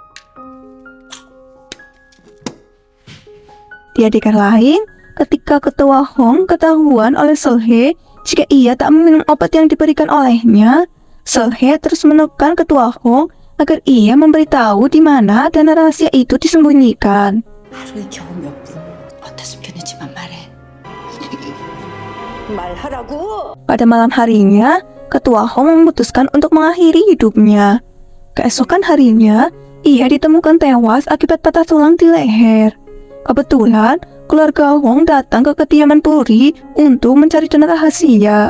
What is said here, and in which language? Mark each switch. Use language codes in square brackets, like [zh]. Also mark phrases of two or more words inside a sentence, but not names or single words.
[id] Di adegan lain, ketika ketua Hong ketahuan oleh Solhe jika ia tak meminum obat yang diberikan olehnya, Solhe terus menekan ketua Hong agar ia memberitahu di mana dana rahasia itu disembunyikan. [ko] 하루에 겨우 몇 분? 어디다 숨겨냈지만 말해. 말하라고! [id] Pada malam harinya, ketua Hong memutuskan untuk mengakhiri hidupnya. Keesokan harinya, ia ditemukan tewas akibat patah tulang di leher. Kebetulan, keluarga Hong datang ke kediaman Puri untuk mencari dana rahasia.